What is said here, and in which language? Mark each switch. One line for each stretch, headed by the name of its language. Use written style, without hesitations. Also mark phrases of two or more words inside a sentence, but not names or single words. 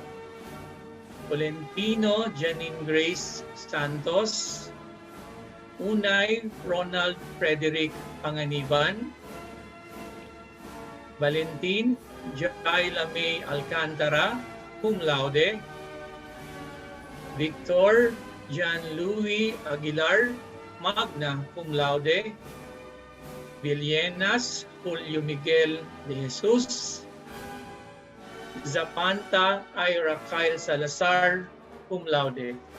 Latin: Valentino Janine Grace Santos, Unay Ronald Frederick Panganiban, Valentin Jaila May Alcantara, cum laude, Victor Jan Louis Aguilar, magna cum laude, Villenas Julio Miguel de Jesus, Zapanta Ira Kyle Salazar, cum laude.